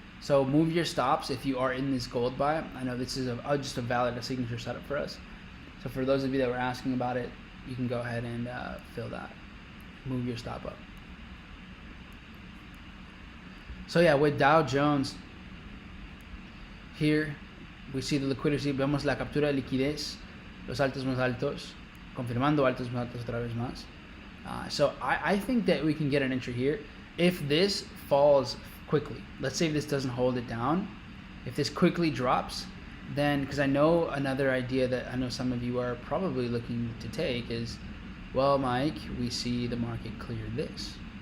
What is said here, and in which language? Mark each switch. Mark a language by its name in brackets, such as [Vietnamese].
[English] So move your stops if you are in this gold buy. I know this is just a valid signature setup for us. So for those of you that were asking about it, you can go ahead and fill that. Move your stop up. So yeah, with Dow Jones, here we see the liquidity. [Spanish] Vemos la captura de liquidez, los altos más altos, confirmando altos más altos otra vez más. [English] So I think that we can get an entry here. If this falls quickly, let's say if this doesn't hold it down, if this quickly drops, then, because I know another idea that I know some of you are probably looking to take is, well, Mike, we see the market clear this.